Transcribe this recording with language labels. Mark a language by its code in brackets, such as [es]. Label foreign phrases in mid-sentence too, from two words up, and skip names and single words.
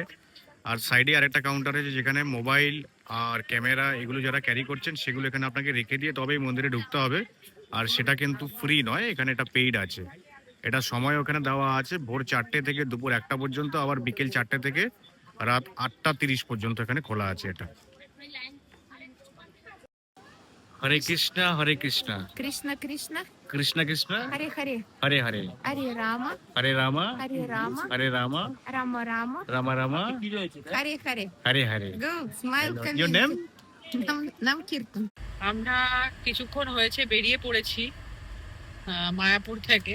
[bn] আর সাইডে আরেকটা কাউন্টার আছে যেখানে মোবাইল আর ক্যামেরা এগুলো যারা ক্যারি করছেন সেগুলো এখানে আপনাকে রেখে দিয়ে তবেই মন্দিরে ঢুকতে হবে। আর সেটা কিন্তু ফ্রি নয়, এখানে এটা পেইড আছে। এটা সময় ওখানে দেওয়া আছে, ভোর 4টে থেকে দুপুর 1টা পর্যন্ত, আবার বিকেল 4টে থেকে রাত 8টা 30 পর্যন্ত এখানে খোলা আছে এটা। [sa] হরে কৃষ্ণ হরে কৃষ্ণ Krishna Krishna, কৃষ্ণ কৃষ্ণ Hare Hare, হরে হরে, Hare Rama, হরে রামা Hare Rama, হরে রামা, Rama Rama, রামা রামা, Hare Hare. হরে হরে। [en] Go, smile, Your name? [bn] Nam Kirtan. আমরা কিছুক্ষণ হয়েছে বেরিয়ে পড়েছি মায়াপুর থেকে।